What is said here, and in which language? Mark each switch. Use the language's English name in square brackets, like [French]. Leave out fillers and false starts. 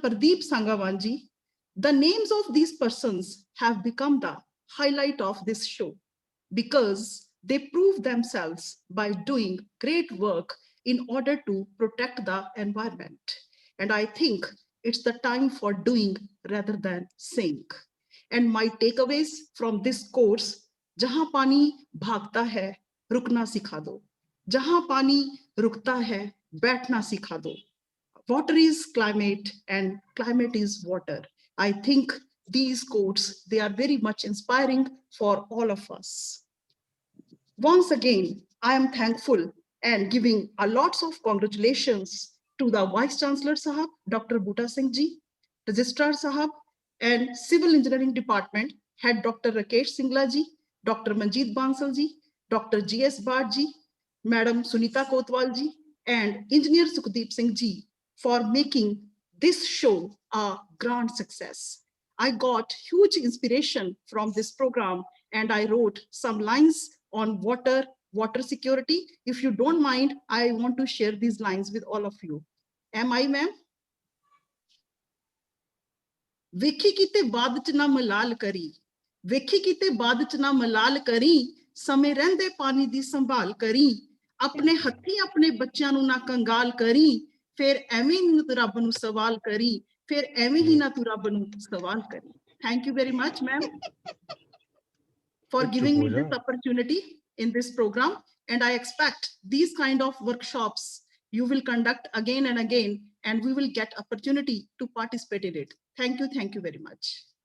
[English] Pradeep Sangawan ji. The names of these persons have become the highlight of this show because they prove themselves by doing great work in order to protect the environment. And I think it's the time for doing rather than saying. And my takeaways from this course, [Hindi] जहां पानी भागता है, रुकना सिखा दो. जहां पानी रुकता है, बैठना सिखा दो. [English] Water is climate and climate is water. I think these quotes, they are very much inspiring for all of us. Once again, I am thankful and giving a lots of congratulations to the Vice Chancellor Sahab, Dr. Bhuta Singh ji, Registrar Sahab, and Civil Engineering Department Head Dr. Rakesh Singla ji, Dr. Manjeet Bansal ji, Dr. G.S. Bhatt ji, Madam Sunita Kotwal ji, and Engineer Sukhdeep Singh ji for making this show a grand success. I got huge inspiration from this program, and I wrote some lines on water security. If you don't mind, I want to share these lines with all of you. Am I, ma'am? [Punjabi] ਵੇਖੀ ਕਿਤੇ ਬਾਦ ਚ ਨਾ ਮਲਾਲ ਕਰੀ, ਵੇਖੀ ਕਿਤੇ ਬਾਦ ਚ ਨਾ ਮਲਾਲ ਕਰੀ, ਸਮੇਂ ਰਹਿੰਦੇ ਪਾਣੀ ਦੀ ਸੰਭਾਲ ਕਰੀ, ਆਪਣੇ ਹੱਥੀਂ ਆਪਣੇ ਬੱਚਿਆਂ ਨੂੰ ਨਾ ਕੰਗਾਲ ਕਰੀ, ਫਿਰ ਐਵੇਂ ਹੀ ਤੂੰ ਰੱਬ ਨੂੰ ਸਵਾਲ ਕਰੀ, ਫਿਰ ਐਵੇਂ ਹੀ ਨਾ ਤੂੰ ਰੱਬ ਨੂੰ ਸਵਾਲ ਕਰੀ. [English] Thank you very much, ma'am, for giving me this opportunity in this program, and I expect these kind of workshops you will conduct again and again, and we will get opportunity to participate in it. Thank you very much.